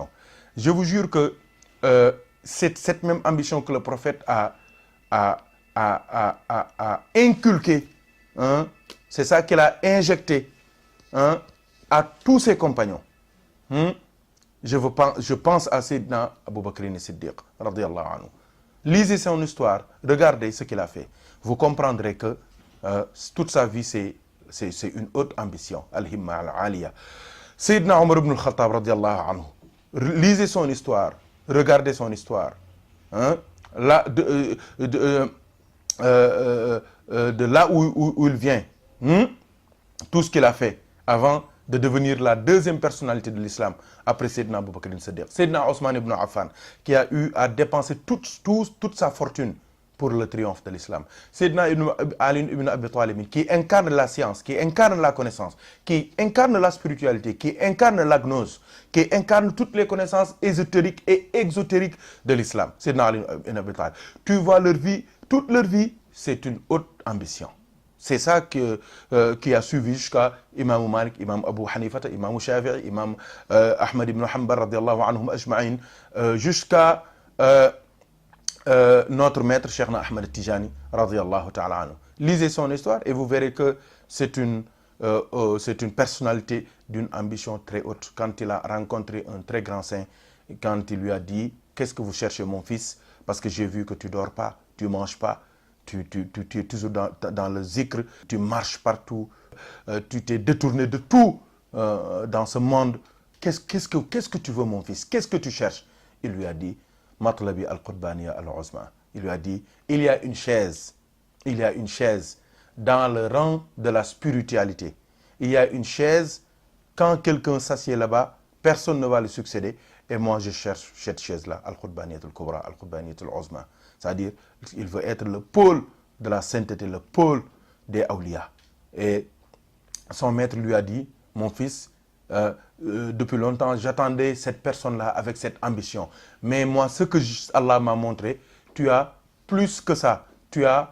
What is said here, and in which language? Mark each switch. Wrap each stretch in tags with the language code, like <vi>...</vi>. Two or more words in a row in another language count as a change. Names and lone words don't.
<fr>Je vous jure que cette même ambition que le prophète a inculqué, hein, c'est ça qu'il a injecté hein, à tous ses compagnons. Hein. Je pense à Sayyidina Abu Bakr as-Siddiq,</fr> <ar>رضي الله عنه.</ar> <fr>Lisez son histoire, regardez ce qu'il a fait. Vous comprendrez que toute sa vie, c'est une haute ambition.</fr> <ar>الهمة العالية.</ar> <fr>Sayyidina Omar ibn al-Khattab,</fr> <ar>رضي الله عنه.</ar> <fr>Lisez son histoire, regardez son histoire. Hein? Là, de là où il vient. Tout ce qu'il a fait avant de devenir la deuxième personnalité de l'islam après Sayyidina Abu Bakr as-Siddiq. Sayyidina Osman ibn Affan, qui a eu à dépenser toute sa fortune pour le triomphe de l'islam. Sayyidina Ali ibn Abi Talib, qui incarne la science, qui incarne la connaissance, qui incarne la spiritualité, qui incarne la gnose, qui incarne toutes les connaissances ésotériques et exotériques de l'islam. Sayyidina Ali ibn Abi Talib. Tu vois leur vie, toute leur vie, c'est une haute ambition. C'est ça qui a suivi jusqu'à Imam Malik, Imam Abu Hanifa, Imam Shafi'i, Imam Ahmad ibn Hanbal,</fr> <ar>رضي الله عنهم أجمعين,</ar> <fr>jusqu'à notre maître, Cheikhna Ahmad Tijani,</fr> <ar>رضي الله تعالى عنه.</ar> <fr>Lisez son histoire et vous verrez que c'est une personnalité d'une ambition très haute. Quand il a rencontré un très grand saint, quand il lui a dit « Qu'est-ce que vous cherchez, mon fils? Parce que j'ai vu que tu ne dors pas, tu ne manges pas. Tu es toujours dans le zikr, tu marches partout, tu t'es détourné de tout dans ce monde. Qu'est-ce que tu veux, mon fils? Qu'est-ce que tu cherches? Il lui a dit,</fr> <ar>مطلبي القطبانية العظمى.</ar> <fr>Il lui a dit, il y a une chaise dans le rang de la spiritualité. Il y a une chaise, quand quelqu'un s'assied là-bas, personne ne va le succéder. Et moi, je cherche cette chaise-là,</fr> <ar>القطبانية الكبرى، القطبانية العظمى.</ar> <fr>C'est-à-dire, il veut être le pôle de la sainteté, le pôle des awliya. Et son maître lui a dit, mon fils, depuis longtemps, j'attendais cette personne-là avec cette ambition. Mais moi, ce que Allah m'a montré, tu as plus que ça.</fr>